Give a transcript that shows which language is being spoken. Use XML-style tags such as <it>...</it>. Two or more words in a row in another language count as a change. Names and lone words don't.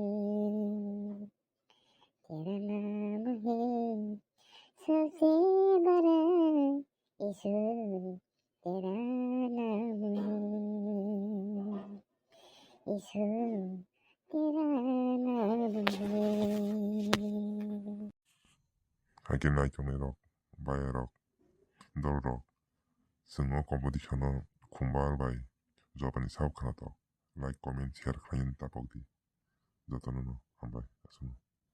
<hi>तेरा नाम है सबसे बड़ा यीशु तेरा नाम है यीशु तेरा नाम है</hi> <trp>haike naitonai rok bai rok dol rok sengno competition no khumbar bai jobani sab khanatok</trp> <en>like comment share</en> <trp>khlainani tapokdi jotono no hambai asungno</trp>